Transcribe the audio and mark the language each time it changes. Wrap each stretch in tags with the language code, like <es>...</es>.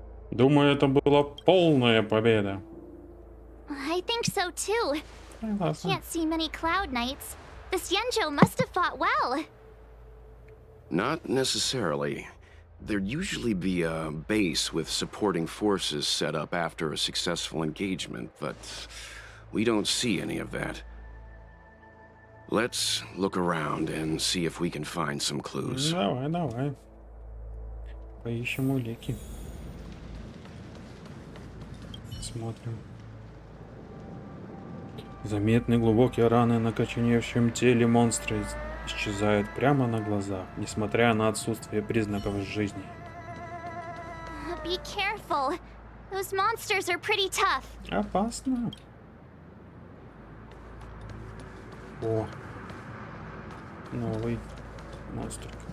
<ru>Думаю, это была полная победа.</ru> <en>I think so too.</en> <ru>Согласен.</ru> <en>Can't see many Cloud Knights. The Xianzhou must have fought well. Not necessarily. There'd usually be a base with supporting forces set up after a successful engagement, but we don't see any of that. Let's look around and see if we can find some clues.</en> <ru>Давай. Поищем улики. Смотрим. Заметны глубокие раны на коченевшем теле монстра исчезают прямо на глазах, несмотря на отсутствие признаков жизни.</ru> <en>Be careful. Those monsters are pretty tough.</en> <ru>Опасно. О, новый монстрик.</ru>